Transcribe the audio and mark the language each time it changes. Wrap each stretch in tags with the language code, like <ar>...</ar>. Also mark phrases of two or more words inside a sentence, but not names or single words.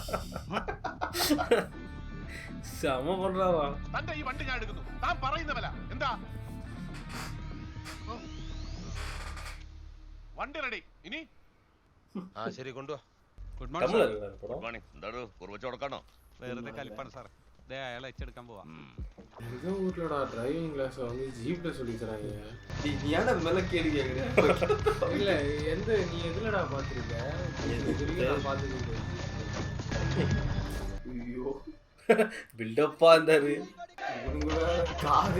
<ml>തന്റെ ഈ വണ്ടി ഞാൻ എടുക്കുന്നു. താൻ പറയുന്ന വില എന്താ? വണ്ടി റെഡി. ഇനി ആ ശരി, കൊണ്ടുവാ.</ml> <en>Good morning.</en> <ml>എന്താണ് കുറച്ച് കൊടുക്കണോ? വെറുതെ കലിപ്പാണ് സാർ. അയാളെ എച്ചെടുക്കാൻ പോവാ.</ml> <ta>எங்க ஊர்லடா</ta> <en>driving class</en> <ta>வந்து ஜீப்ல சொல்லி தராங்க. நீ ஏன்டா மேல கேடி கேக்குற? இல்ல, எந்த நீ எதுலடா பாத்துருக்க? இதுலயே நான் பாத்துக்கிட்டே. ஐயோ, பில்டப்பா இருந்தாரு. இவங்களோட காது</ta>